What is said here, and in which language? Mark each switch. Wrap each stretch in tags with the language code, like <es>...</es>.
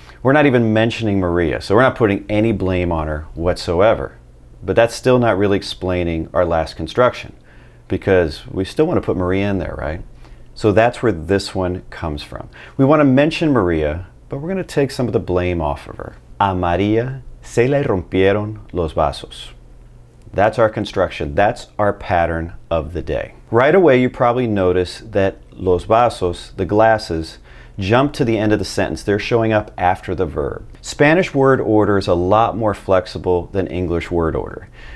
<en>We're not even mentioning Maria, so we're not putting any blame on her whatsoever. But that's still not really explaining our last construction, because we still want to put Maria in there, right? So that's where this one comes from. We want to mention Maria, but we're going to take some of the blame off of her.</en> <es>A María se le rompieron los vasos.</es> <en>That's our construction. That's our pattern of the day. Right away, you probably notice that</en> <es>los vasos,</es> <en>the glasses, jump to the end of the sentence. They're showing up after the verb. Spanish word order is a lot more flexible than English word order.</en>